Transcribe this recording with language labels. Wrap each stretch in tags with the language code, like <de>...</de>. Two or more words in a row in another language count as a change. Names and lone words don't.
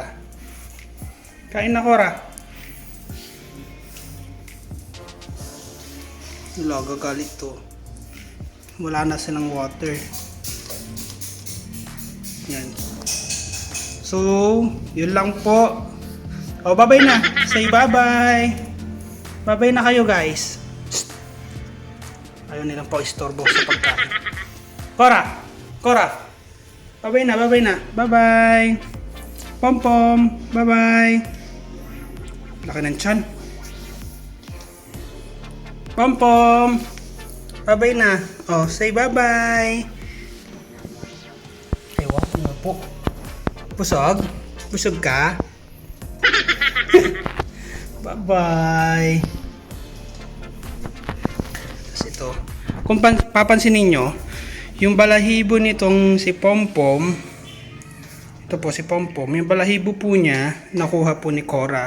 <tl>Kain na, Cora. Wala, gagalit to. Wala na silang water. Yan. So, yun lang po. Oh, bye-bye na.</tl> <en>Say bye-bye.</en> <tl>Bye-bye na kayo, guys. Psst. Ayaw nilang po istorbo sa pagkain. Cora! Cora! Bye-bye na, bye-bye na. Bye-bye. Pom-pom. Bye-bye. Laki ng tiyan. Pom-pom. Bye-bye na. Oh,</tl> <en>say bye-bye.</en> <tl>Ewan ko na po. Busog? Busog ka? Bye-bye. Tapos ito. Kung papansinin nyo, yung balahibo nitong si Pompom, ito po si Pompom, yung balahibo po niya, nakuha po ni Cora.</tl>